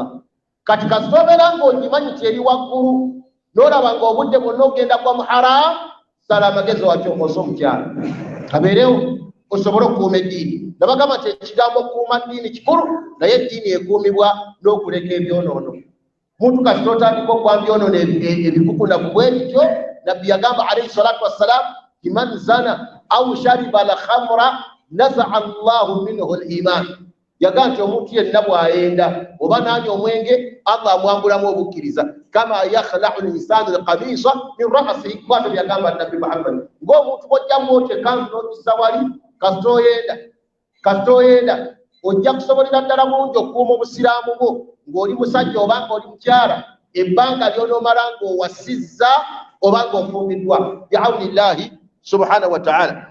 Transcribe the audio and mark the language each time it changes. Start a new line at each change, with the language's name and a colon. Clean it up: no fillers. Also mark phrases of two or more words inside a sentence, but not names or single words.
Ganda: Kati kasita obeera ng'ogimanyi kyeri waggulu n'olaba ng'obudde bwonna ogenda gwa mu haraamu, sala amagezi wakyo osa omukyala abeerewo osobole okukuuma eddiini. Nabagamba nti ekigambo okukuuma ddiini kikulu, naye eddiini ekuumibwa n'okuleka ebyonoono. Muntu kasita otandika okuwa byonoono ebikukunaku bwe bityo, Nabbi yagamba
Arabic: عليه الصلاة والسلام
Ganda: ti
Arabic: من زنى أو شرب الخمر نزع الله منه الإيمان.
Ganda: Yagamba nti omuntu yenna bw'ayenda oba n'anywa omwenge Allah amwambulamu obukkiriza.
Arabic: كما يخلع الإنسان القميص من رأسه
Ganda: bwatyo byagamba Nabbi Muhammad ng'omuntu bw'ojjamu otya kanzu n'okisawali kasitoyenda ojja kusobolera ddala bulungi okukuuma obusiraamu bwo ng'oli musajja oba ng'oli mukyala ebbanga ly'onoomala ng'owasizza oba ng'ofumbiddwa
Arabic: بعون الله سبحانه وتعالى.